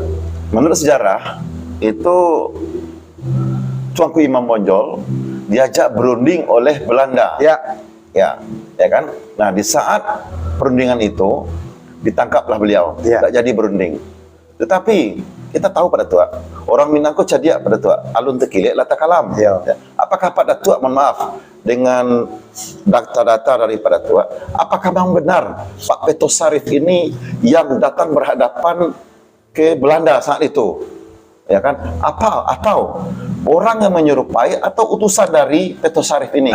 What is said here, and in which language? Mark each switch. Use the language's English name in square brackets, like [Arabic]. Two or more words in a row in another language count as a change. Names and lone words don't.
[Indonesian] Menurut sejarah itu Tuanku Imam Bonjol diajak berunding oleh Belanda. Ya, Ya kan? Nah, di saat perundingan itu ditangkaplah beliau, Ya. tidak jadi berunding. Tetapi kita tahu Pak Datuk, orang Minang [Minangkabau] kok cadia [Indonesian] Pak Datuk, [Minangkabau] alun tekilek lata kalam. [Indonesian] Ya. Apakah Pak Datuk, mohon maaf, dengan data-data dari Pak Datuk, apakah memang benar Pak Peto Sarif ini yang datang berhadapan ke Belanda saat itu? Ya kan? Atau orang yang menyerupai atau utusan dari Peto Sarif ini?